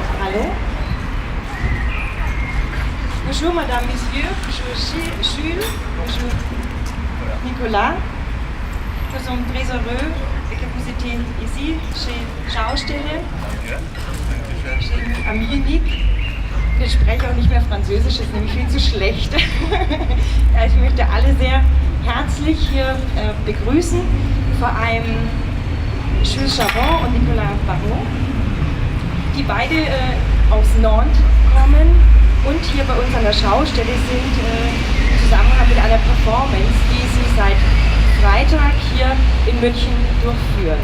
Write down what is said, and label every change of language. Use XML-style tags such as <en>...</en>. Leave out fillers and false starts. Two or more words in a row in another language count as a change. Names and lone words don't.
<fr>Allô? Bonjour Madame, Messieurs, bonjour Jules, bonjour Nicolas. Nous sommes très heureux que vous étiez ici chez Schaustelle, am Munich.</fr> <de>Ich spreche auch nicht mehr Französisch, das ist nämlich viel zu schlecht. Ja, ich möchte alle sehr herzlich hier begrüßen, vor allem Jules Charon und Nicolas Barrault, die beide aus Nantes kommen und hier bei uns an der Schaustelle sind, im Zusammenhang mit einer Performance, die sie seit Freitag hier in München durchführen.</de>